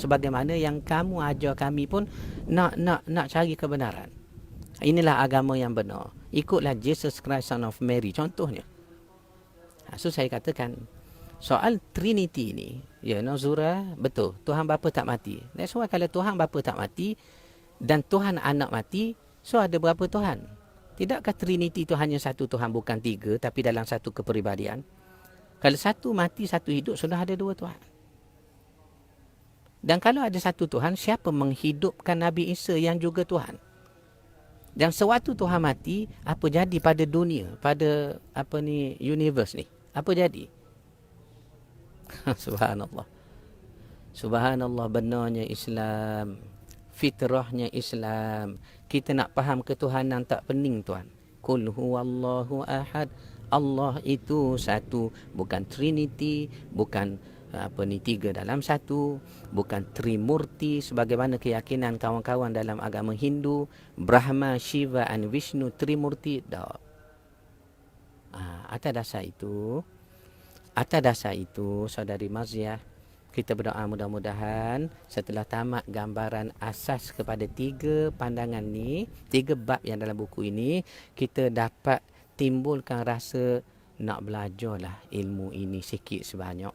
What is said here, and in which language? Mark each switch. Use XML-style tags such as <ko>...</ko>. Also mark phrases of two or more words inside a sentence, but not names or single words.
<ms>Sebagaimana yang kamu ajar kami pun nak cari kebenaran. Inilah agama yang benar. Ikutlah Jesus Christ</ms> <en>Son of Mary.</en> <ms>Contohnya. So saya katakan, soal Trinity ni, Zura, betul. Tuhan Bapa tak mati.</ms> <en>That's why</en> <ms>kalau Tuhan Bapa tak mati dan Tuhan Anak mati, so ada berapa Tuhan? Tidakkah Trinity itu hanya satu Tuhan, bukan 3, tapi dalam satu kepribadian? Kalau satu mati, satu hidup, sudah ada 2 Tuhan. Dan kalau ada satu Tuhan, siapa menghidupkan Nabi Isa yang juga Tuhan? Dan sewaktu Tuhan mati, apa jadi pada dunia, pada universe ni? Apa jadi? Subhanallah. Subhanallah, benarnya Islam. Fitrahnya Islam. Kita nak faham ketuhanan tak pening tuan.</ms> <ar>قل هو الله أحد.</ar> <ms>Allah itu satu. Bukan Trinity. Bukan 3 dalam 1. Bukan Trimurti sebagaimana keyakinan kawan-kawan dalam agama Hindu. Brahma, Shiva and Vishnu Trimurti. Tak. Atas dasar itu, saudari Maziah, kita berdoa mudah-mudahan setelah tamat gambaran asas kepada 3 pandangan ni, 3 bab yang dalam buku ini, kita dapat timbulkan rasa nak belajarlah ilmu ini sikit sebanyak.</ms>